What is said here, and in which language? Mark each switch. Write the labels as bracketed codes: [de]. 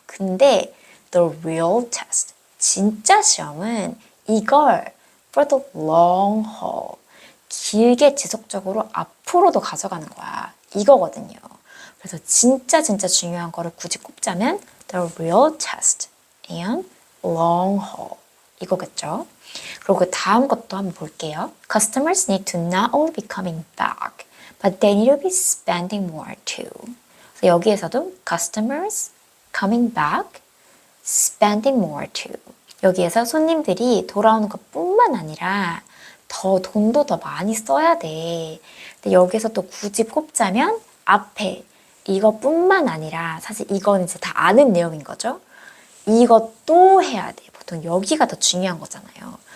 [ko] 근데 [en] the real test [ko] 진짜 시험은 이걸 [en] for the long haul [ko] 길게 지속적으로 앞으로도 가져가는 거야. 이거거든요. 그래서 진짜 중요한 거를 굳이 꼽자면 [en] the real test and long haul [ko] 이거겠죠. 그리고 그 다음 것도 한번 볼게요. [en] Customers need to not only be coming back, but they need to be spending more too. [ko] 그래서 여기에서도 [en] customers coming back, spending more too. [ko] 여기에서 손님들이 돌아오는 것뿐만 아니라 더 돈도 더 많이 써야 돼. 근데 여기서 또 굳이 꼽자면 앞에 이것뿐만 아니라 사실 이건 이제 다 아는 내용인 거죠. 이것도 해야 돼. 보통 여기가 더 중요한 거잖아요.